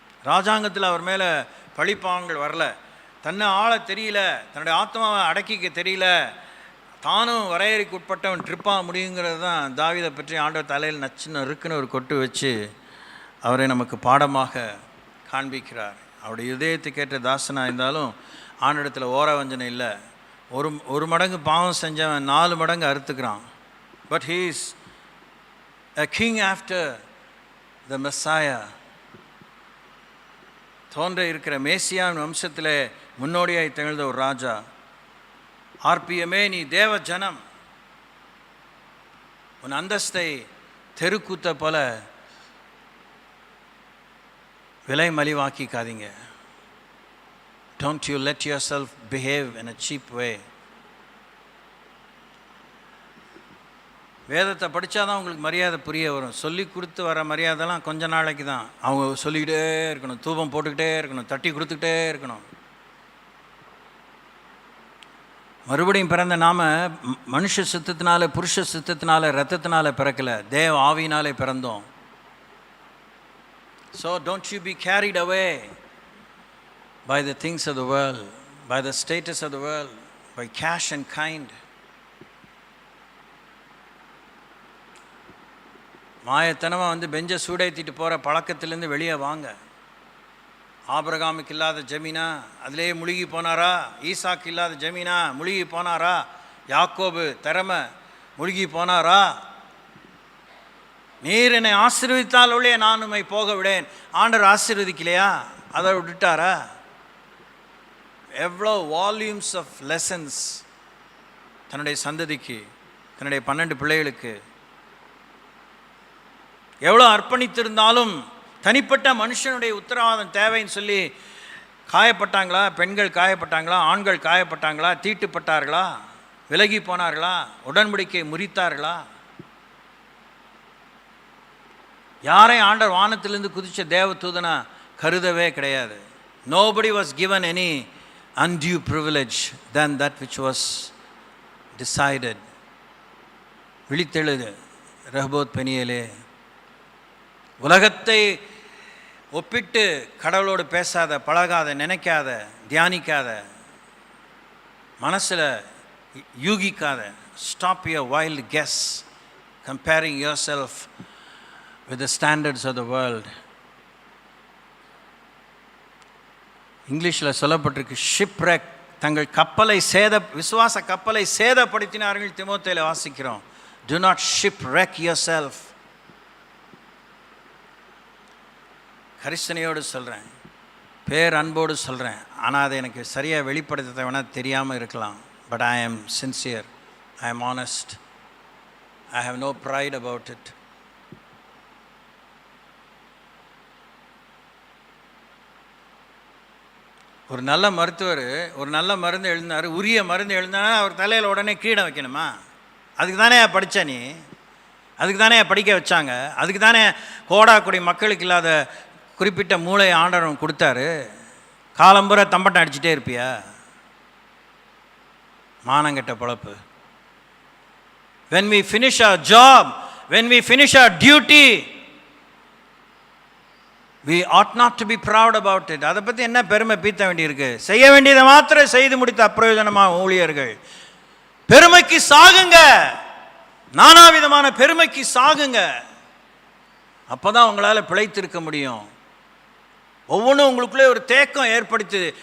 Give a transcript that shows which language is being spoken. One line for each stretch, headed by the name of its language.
Tamil: ராஜாங்கத்தில் அவர் மேலே பழிப்பாங்கள் வரல, தன்னை ஆள தெரியல, தன்னுடைய ஆத்மாவை அடக்கிக்க தெரியல, தானும் வரையறைக்கு உட்பட்டவன் ட்ரிப்பாக முடியுங்கிறது தான் தாவீதை பற்றி ஆண்டவர் தலையில் நச்சுன்னு இருக்குன்னு ஒரு கொட்டு வச்சு அவரை நமக்கு பாடமாக காண்பிக்கிறார். அவருடைய இதயத்துக்கு ஏற்ற தாசனாக இருந்தாலும் ஆண்டிடத்தில் ஓர வஞ்சனை இல்லை. ஒரு மடங்கு பாவம் செஞ்சவன் 4 மடங்கு அறுத்துக்கிறான்.
English: But he is a king after the Messiah.
Tamil: தோன்ற இருக்கிற மேசியாவின் வம்சத்தில் முன்னோடியாய் திகழ்ந்த ஒரு ராஜா. ஆர்பிஎம்ஏ, நீ தேவ ஜனம், உன் அந்தஸ்தை தெருக்கூத்த போல விலை மலிவாக்கிக்காதீங்க.
English: Don't you let yourself behave in a cheap way.
Tamil: வேதத்தை படித்தா தான் உங்களுக்கு மரியாதை புரிய வரும். சொல்லி கொடுத்து வர மரியாதைலாம் கொஞ்ச நாளைக்கு தான். அவங்க சொல்லிக்கிட்டே இருக்கணும், தூபம் போட்டுக்கிட்டே இருக்கணும், தட்டி கொடுத்துக்கிட்டே இருக்கணும். மறுபடியும் பிறந்த நாம் மனுஷ சித்தத்தினால, புருஷ சித்தத்தினால, ரத்தத்தினால பிறக்கலை, தேவ ஆவியினாலே பிறந்தோம்.
English: So don't you be carried away by the things of the world, by the status of the world, by cash and kind.
Tamil: மாயத்தனமாக பெஞ்சை சூடேற்றிட்டு போகிற பழக்கத்திலேருந்து வெளியே வாங்க. ஆபிரகாமுக்கு இல்லாத ஜமீனா அதிலே முழுகி போனாரா? ஈசாக்கு இல்லாத ஜமீனா முழுகி போனாரா? யாக்கோபு திறமை முழுகி போனாரா? நீர் என்னை ஆசீர்வதித்தால் ஒழிய நான் உம்மை போக விடேன். ஆண்டவர் ஆசீர்வதிக்கலையா? அதை விட்டுட்டாரா? எவ்வளோ
English: volumes of lessons
Tamil: தன்னுடைய சந்ததிக்கு, தன்னுடைய 12 பிள்ளைகளுக்கு எவ்வளோ அர்ப்பணித்திருந்தாலும் தனிப்பட்ட மனுஷனுடைய உத்தரவாதம் தேவைன்னு சொல்லி காயப்பட்டாங்களா? பெண்கள் காயப்பட்டாங்களா? ஆண்கள் காயப்பட்டாங்களா? தீட்டுப்பட்டார்களா? விலகி போனார்களா? உடன்படிக்கை முறித்தார்களா? யாரையும் ஆண்டவர் வானத்திலிருந்து குதிச்ச தேவ தூதனா கருதவே கிடையாது.
English: Nobody was given any undue privilege than that which was decided.
Tamil: விழித்தெழுது Rehoboth பெனியேலே. உலகத்தை ஒப்பிட்டு கடவுளோடு பேசாத, பழகாத, நினைக்காத, தியானிக்காத, மனசில் யூகிக்காத.
English: Stop your wild guess comparing yourself with the standards of the world.
Tamil: இங்கிலீஷில் சொல்லப்பட்டிருக்கு ஷிப்ரெக். தங்கள் கப்பலை விசுவாச கப்பலை சேதப்படுத்தினார்கள். தீமோத்தேயுல வாசிக்கிறோம்.
English: Do not shipwreck yourself.
Tamil: கரிசனையோடு சொல்கிறேன், பேர் அன்போடு சொல்கிறேன். ஆனால் அதை எனக்கு சரியாக வெளிப்படுத்த வேணால் தெரியாமல் இருக்கலாம்.
English: But I am sincere, I am honest, I have no pride about it.
Tamil: ஒரு நல்ல மருத்துவர் ஒரு நல்ல மருந்து எழுதினார், உரிய மருந்து எழுதினா அவர் தலையில் உடனே கீழே வைக்கணுமா? அதுக்கு தானே படித்த நீ, அதுக்கு தானே படிக்க வச்சாங்க, அதுக்கு தானே கோடாக்குடி மக்களுக்கு இல்லாத குறிப்பிட்ட மூளை ஆண்டவன் கொடுத்தாரு. காலம்புற தம்பட்டம் அடிச்சுட்டே இருப்பியா? மானங்கெட்ட பொழப்பு.
English: When we finish our job, when we finish our duty, we ought not to be proud about it.
Tamil: அதை பற்றி என்ன பெருமை பீத்த வேண்டியிருக்கு? செய்ய வேண்டியதை மாத்திரம் செய்து முடித்த அப்பிரயோஜனமாக ஊழியர்கள். பெருமைக்கு சாகுங்க, நானாவிதமான பெருமைக்கு சாகுங்க. அப்போ தான் உங்களால் பிழைத்திருக்க முடியும். ஒவ்வொன்றும் உங்களுக்குள்ளே ஒரு தேக்கம் ஏற்படுத்துது.